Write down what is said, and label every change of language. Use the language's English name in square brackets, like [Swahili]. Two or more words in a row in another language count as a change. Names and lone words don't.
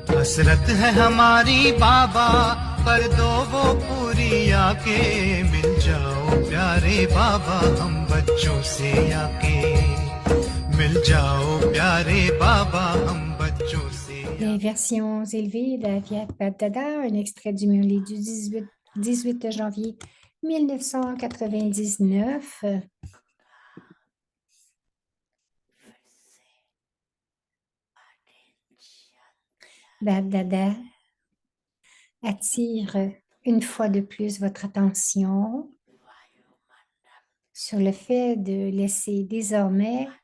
[Hindi] हसरत है हमारी बाबा, कर दो वो पूरी आके, मिल जाओ प्यारे बाबा हम बच्चों से आके, मिल जाओ प्यारे बाबा हम बच्चों से। [French] Les versions élevées de Fiat Dada, un extrait du Murli du 18 janvier 1999. Dada attire une fois de plus votre attention sur le fait de laisser désormais